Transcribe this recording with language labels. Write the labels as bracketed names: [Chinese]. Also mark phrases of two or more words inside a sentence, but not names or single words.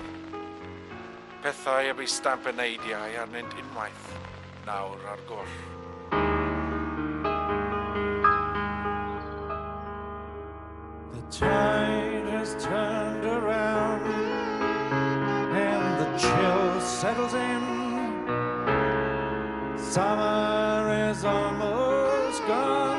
[Welsh] Pethau y bu stamp y neidiau arnynt unwaith, nawr ar goll. [English] The tide has turned around and the chill settles in. Summer is almost gone.